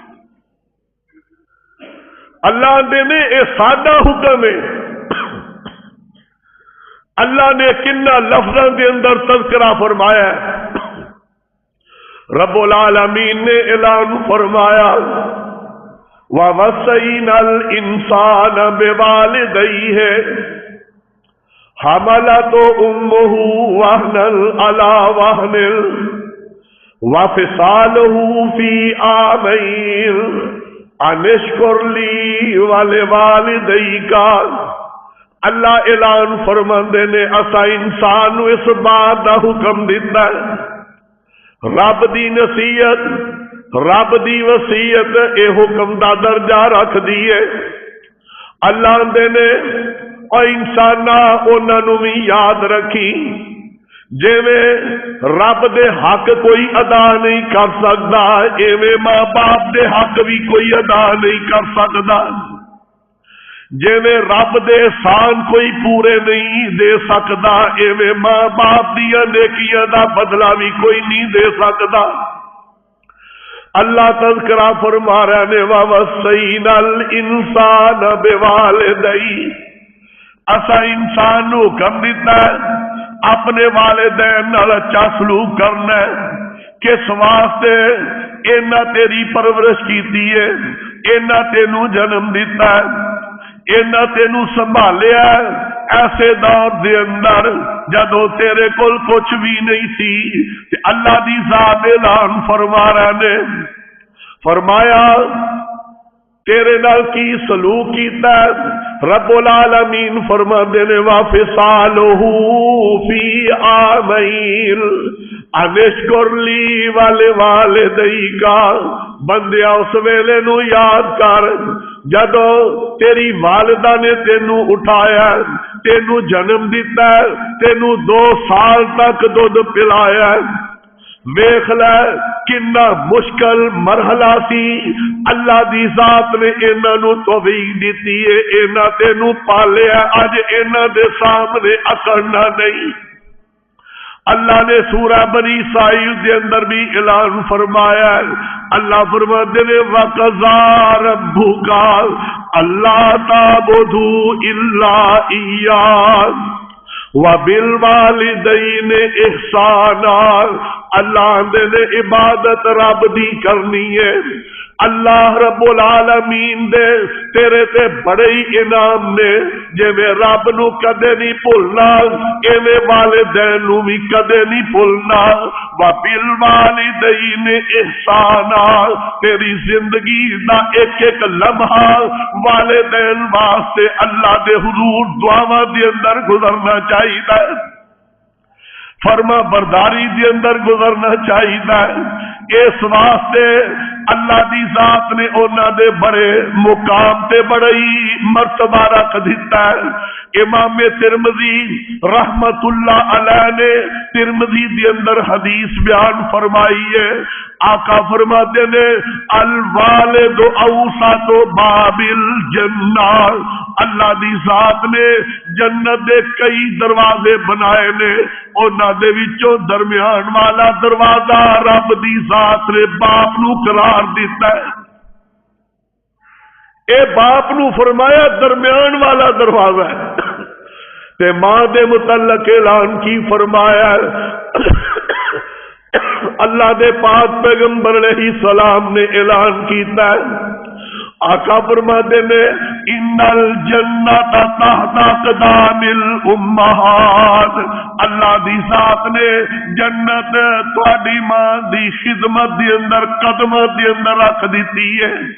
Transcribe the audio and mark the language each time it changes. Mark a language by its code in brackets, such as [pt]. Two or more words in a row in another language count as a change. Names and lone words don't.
[ur] اللہ نے یہ سادہ حکم ہے، اللہ نے کنہ لفظوں کے اندر تذکرہ فرمایا ہے۔ رب العالمین نے اعلان فرمایا [ar] وَوَصَّيْنَا الْإِنسَانَ بِوَالِدَيْهِ حَمَلَتْهُ أُمُّهُ وَهْنًا عَلَى وَهْنٍ وَفِصَالُهُ فِي عَامَيْنِ أَنِ اشْكُرْ لِي وَلِوَالِدَيْكَ۔ [pa] اللہ اعلان فرماندے نے اسا انسان نو اس بات دا حکم دیتا ہے، رب دی نصیحت، رب دی وصیت اے حکم دا درجہ رکھ دیے۔ اللہ دے نے او انسانا انہاں نو بھی یاد رکھی، جویں رب دے حق کوئی ادا نہیں کر سکدا، ایویں ماں باپ دے حق بھی کوئی ادا نہیں کر سکدا، جویں رب دے احسان کوئی پورے نہیں دے سکدا، ایویں ماں باپ دیاں نیکیاں دا بدلہ بھی کوئی نہیں دے سکدا۔ اللہ تذکرہ فرما رہے نے [ar] وَوَصَّيْنَا الْإِنسَانَ بِوَالِدَيْهِ، [pa] اسا انسان نو حکم دیتا ہے اپنے والدین نال اچھا سلوک کرنا ہے، کس واسطے اینا تیری پرورش کیتی ہے، اینا تینوں جنم دیتا ہے، اینا تینوں سنبھالیا ایسے دور دے اندر جدو تیرے کول کچھ بھی نہیں سی، تے اللہ دی ذات اعلان فرما رہے نے، فرمایا تیرے نال کی سلوک کیتا ہے۔ رب العالمین فرماندے نے [ar] وَفِصَالُهُ فِي عَامَيْنِ أَنِ اشْكُرْ لِي وَلِوَالِدَيْكَ۔ [pa] بندیا اس ویلے نو یاد کر جدو تیری والدہ نے تینو اٹھایا، تینو جنم دیتا ہے، تینو 2 سال تک دودھ پلایا، ویکھ لے کنا مشکل مرحلہ سی، اللہ دی ذات نے انہاں نو توفیق دیتی ہے، انہاں تینو پالیا، اج انہاں دے سامنے اکڑنا نہیں۔ اللہ نے سورہ بنی اسرائیل دے اندر بھی اعلان فرمایا ہے، اللہ فرماتے نے [ar] وَقَضَىٰ رَبُّكَ أَلَّا تَعْبُدُوا إِلَّا إِيَّاهُ وَبِالْوَالِدَيْنِ إِحْسَانًا۔ [pa] اللہ نے عبادت رب دی کرنی ہے، اللہ رب العالمین دے تیرے تے بڑے ہی انعام نے، جویں رب نو کدے نہیں بھولنا، ایویں والدین نو بھی کدے نہیں بھولنا۔ [ar] وَبِالْوَالِدَيْنِ إِحْسَانًا، [pa] تیری زندگی دا ایک ایک لمحہ والدین واسطے اللہ دے حضور دعاواں دے اندر گزرنا چاہیے، فرما برداری دے اندر گزرنا چاہیے۔ اس واسطے اللہ دی ذات نے انہاں دے بڑے مقام تے بڑی مرتبہ رکھ دیتا ہے۔ امام ترمذی رحمت اللہ علیہ نے ترمذی دے اندر حدیث بیان فرمائی ہے، آقا فرماتے نے [ar] الوالد اوسط باب الجنہ، [pa] اللہ دی ذات نے جنت دے کئی دروازے بنائے نے، انہاں دے وچوں درمیان والا دروازہ رب دی ذات نے باپ نو قرار دیتا ہے۔ اے باپ نو فرمایا درمیان والا دروازہ ہے، تے ماں دے متعلق اعلان کی فرمایا اللہ دے پاک پیغمبر علیہ السلام نے اعلان کیتا ہے، آقا فرماتے نے [ar] ان الجنت تحت اقدام الامہات، [pa] اللہ دی ذات نے جنت تہاڈی ماں دی خدمت دے اندر قدمت دے اندر رکھ دیتی ہے۔